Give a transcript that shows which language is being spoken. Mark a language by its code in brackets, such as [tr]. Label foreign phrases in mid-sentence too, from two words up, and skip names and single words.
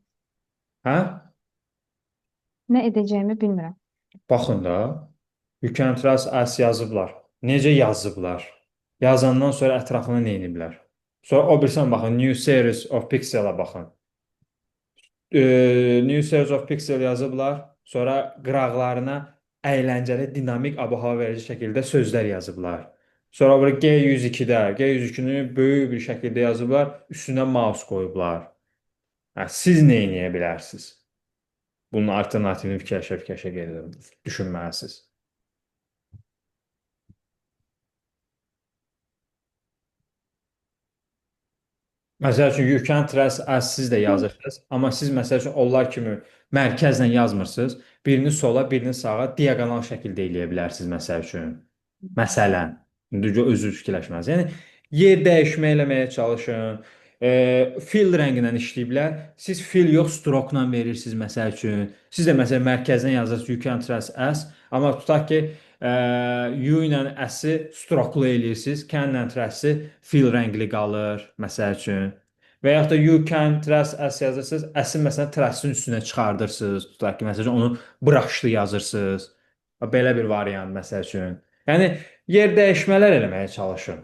[az] Hə? Nə edəcəyimi bilmirəm. Baxın da. [en] You can trust us [az] yazıblar. Necə yazıblar? Yazandan sonra ətrafına nə ediblər? Sonra o birisinə baxın. [en] New series of Pixel- [az] a baxın. [en] New series of Pixel [az] yazıblar. Sonra qıraqlarına əyləncəli, dinamik, ab-hava verici şəkildə sözlər yazıblar. Sonra burada G102-də, G102-ni böyük bir şəkildə yazıblar, üstünə mouse qoyublar. Hə, siz nə edə bilərsiniz? Bunun alternativini fikirləşə-fikirləşə gedirəm. Düşünməlisiniz. Məsəl üçün [en] you can trust as [az] siz də yazırsınız, amma siz məsəl üçün onlar kimi mərkəzlə yazmırsınız. Birini sola, birini sağa diaqonal şəkildə eləyə bilərsiniz məsəl üçün. Məsələn, indi özünüz fikirləşməlisiniz. Yəni yer dəyişmə eləməyə çalışın. Fill rəngindən işləyiblər. Siz fill yox, stroke-la verirsiniz məsəl üçün. Siz də məsələn mərkəzdən yazırsınız [en] you can trust as, [az] amma tutaq ki, U ilə S-i stroklu eləyirsiniz, can ilə trust-i fill rəngli qalır, məsəl üçün. Və yaxud da [en] you can trust S [az] yazırsınız, S-i məsələn trust-in üstünə çıxardırsınız, tutaq ki, məsəl üçün onu brushlı yazırsınız. Belə bir variant məsəl üçün. Yəni yer dəyişmələr eləməyə çalışın.